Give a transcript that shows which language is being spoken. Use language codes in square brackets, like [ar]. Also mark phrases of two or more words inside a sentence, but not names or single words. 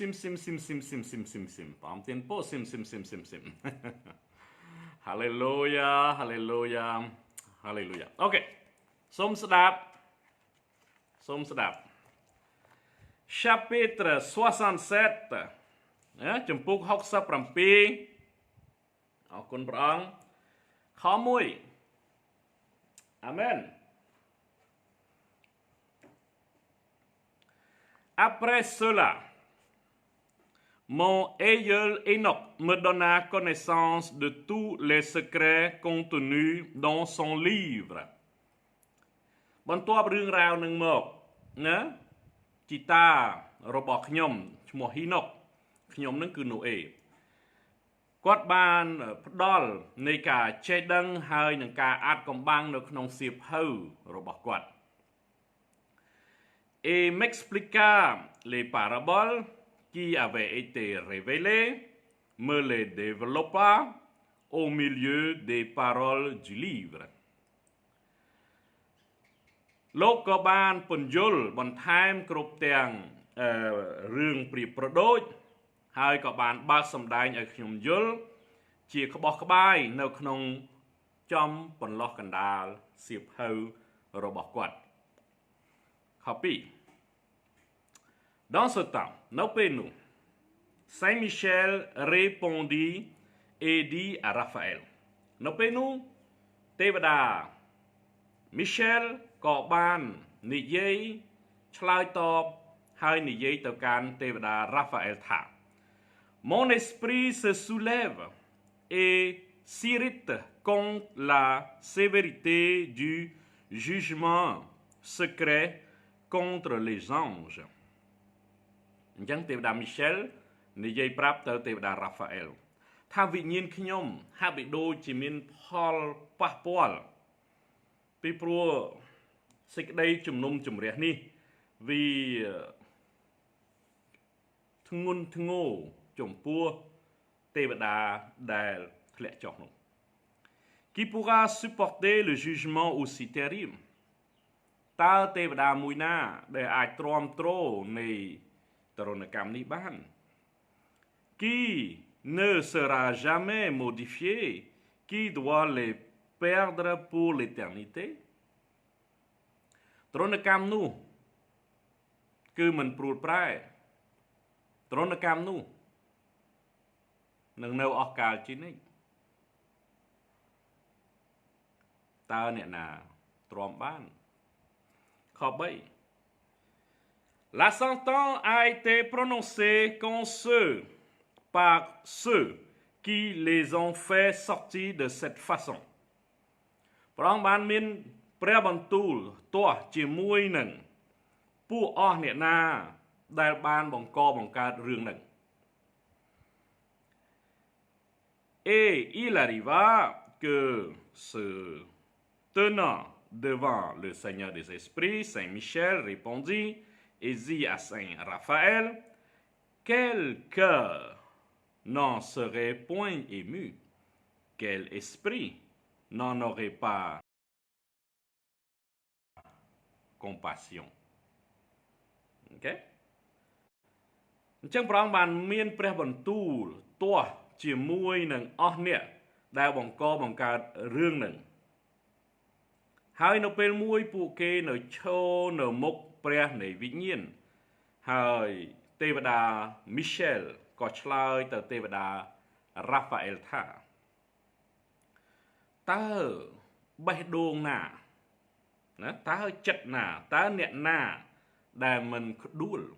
[km] អង្គទានពរស៊ីមHallelujah Hallelujah Hallelujah អូខេសូមស្ដាប់chapitre 67ចំពុក67 អរគុណព្រះអង្គខ1អាមែន [fr] Après cela, mon aïeul Enoch me donna connaissance de tous les secrets contenus dans son livre. [km] បន្ទាប់រឿងរ៉ាវនឹងមកណាជីតារបស់ខ្ញុំឈ្មោះ Enoch ខ្ញុំនឹងគឺណូអេគាត់បានផ្ដល់នៃការចេះដឹងហើយនឹងការអាចកំបាំងនៅក្នុងសៀវភៅរបស់គាត់ [fr] Et m'expliqua les paraboles qui avaient été révélées, me les développa au milieu des paroles du livre. [km] លោកក៏បានពន្យល់បន្ថែមគ្រប់ទាំងរឿងព្រៀបប្រដូចហើយក៏បានបើកសម្ដែងឲ្យខ្ញុំយល់ជាក្បោះក្បាយនៅក្នុងចំបន្លោះកណ្ដាលសៀវភៅរបស់គាត់ខ2 [fr] Dans ce temps [km] នៅពេលនោះ [fr] Saint Michel répondit et dit à Raphaël [km] នៅពេលនោះទេវតា Michel ក៏បាន និយាយឆ្លើយតបហើយនិយាយទៅកាន់ទេវតា Raphaël ថា Mon [fr] esprit se soulève et s'irrite contre la sévérité du jugement secret contre les anges [km] អញ្ចឹងទេវតា Michel និយាយប្រាប់ទៅទេវតា Raphaël ថាវិញ្ញាណខ្ញុំហាក់បីដូចជាមានផលប៉ះពាល់ពីព្រោះសេចក្តីជំនុំជម្រះនេះវា ធ្ងន់ធ្ងរចំពោះទេវតាដែលធ្លាក់ចុះនោះ [fr] Qui pourra supporter le jugement aussi terrible [km] តើទេវតាមួយណាដែលអាចទ្រាំទ្រនៃទរណកម្មនេះបាន [fr] Qui ne sera jamais modifié qui doit les perdre pour l'éternité [km] ទរណកម្មនោះគឺមិនព្រួលប្រែទរណកម្មនោះនឹងនៅអស់កលជានិច្ច តើអ្នកណាទ្រាំបានខ3 [fr] La sentence a été prononcée par ceux qui les ont fait sortir de cette façon [km] ព្រះអង្គបានមានព្រះបន្ទូលទាស់ជាមួយនឹងពួកអស់អ្នកណាដែលបានបង្កបង្កើតរឿងហ្នឹង [fr] Et il arriva que se tenant devant le Seigneur des Esprits, Saint Michel répondit et dit à Saint Raphaël, quel cœur n'en serait point ému, quel esprit n'en aurait pas compassion. [km] OK? អញ្ចឹងព្រះអង្គបានមានព្រះបន្ទូលទាស់ជាមួយនឹងអស់អ្នក ដែលបង្កបង្កើតរឿងនឹងហើយនៅពេលមួយពួកគេនៅឈរនៅមុខព្រះនៃវិញ្ញាណហើយទេវតា Michel ក៏ឆ្លើយទៅទេវតា Raphaël ថាតើបេះដូងណាតើចិត្តណាតើអ្នកណាដែលមិនក្ដួល